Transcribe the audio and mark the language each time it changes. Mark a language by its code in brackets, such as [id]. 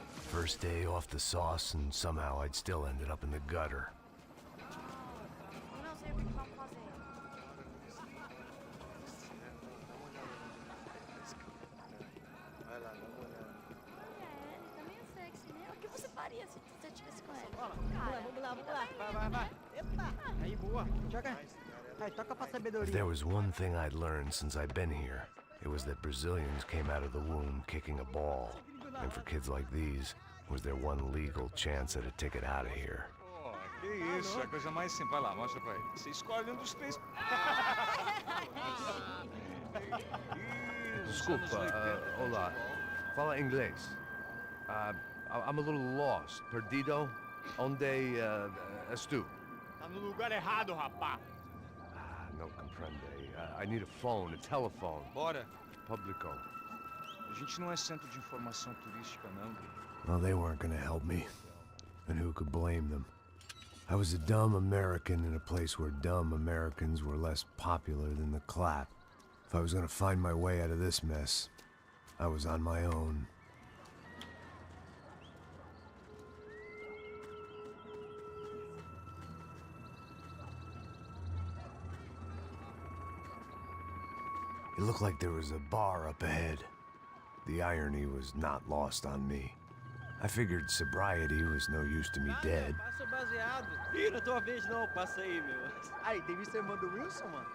[en] First day off the sauce, and somehow I'd still ended up in the gutter. [pt] Não sei o que vamos fazer. Ele tá meio sexy, né? O que você faria se você estivesse com ele? Vamos lá. Vai. Epa! Aí, boa. Joga. Aí, toca pra [en] If [pt] sabedoria. [en] there was one thing I'd learned since I'd been here, it was that Brazilians came out of the womb kicking a ball. And for kids like these, was their one legal chance at a ticket out of here. [pt] Pô, que isso, é a coisa mais simples. Vai lá, mostra pra ele. Você escolhe um dos três. Desculpa, olá. Fala inglês. [en] I'm a little lost. [pt] Perdido? Onde és tu? Tá no lugar errado, rapá. [es] No comprende. [en] I need a phone, a telephone. [pt] Bora. Publico. A gente não é centro de informação turística, não. [en] Well, they weren't gonna help me. And who could blame them? I was a dumb American in a place where dumb Americans were less popular than the clap. If I was gonna find my way out of this mess, I was on my own. It looked like there was a bar up ahead. The irony was not lost on me. I figured sobriety was no use to me dead. [pt] Passa o baseado. Ih, não é tua vez não, passa aí, meu. Aí, tem visto a irmã do Wilson, mano?